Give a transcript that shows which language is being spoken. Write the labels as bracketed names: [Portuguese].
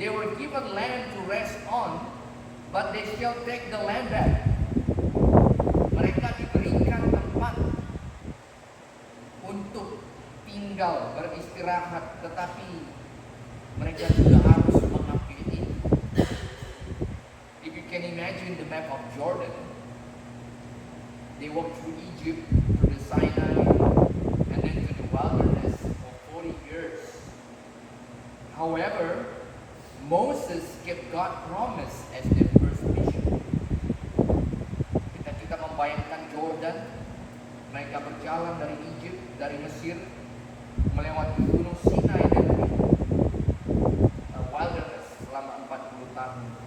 [English] They were given land to rest on, but they shall take the land back. [Indonesian] Mereka diberikan tempat untuk tinggal, beristirahat, tetapi mereka juga harus mengambil itu. [English] If you can imagine the map of Jordan, they walked through Egypt, through the Sinai, and then to the wilderness for 40 years. However, Moses kept God's promise as their first mission. [Indonesian] Ketika kita membayangkan Jordan, mereka berjalan dari Egypt, dari Mesir, melewati gunung Sinai dan wilderness selama 40 tahun.